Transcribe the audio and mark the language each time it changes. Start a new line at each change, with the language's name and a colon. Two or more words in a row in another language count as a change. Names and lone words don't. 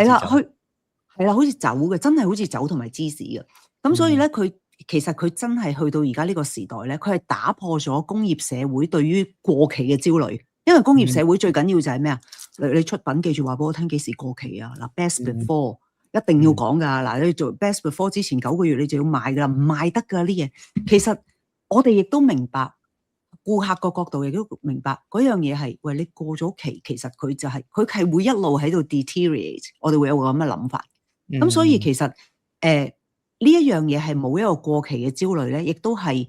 Cantonese: 係啦，好似酒嘅，真係好似酒同埋芝士嘅。咁所以咧，其實佢真係去到而家呢個時代咧，佢係打破咗工業社會對於過期嘅焦慮。因為工業社會最緊要就係咩啊？你出品記住話俾我聽幾時過期啊？嗱 ，
English: best before
Cantonese: 一定要講噶。嗱，你做
English: best before
Cantonese: 之前9個月你就要賣噶啦，唔賣得噶啲嘢。其實我哋亦都明白，顧客個角度亦都明白嗰樣嘢係，喂，你過咗期，其實佢就係佢係會一路喺度 deteriorate。我哋會有個咁嘅諗法。咁所以其實呢一樣嘢係冇一個過期嘅焦慮咧，亦都係。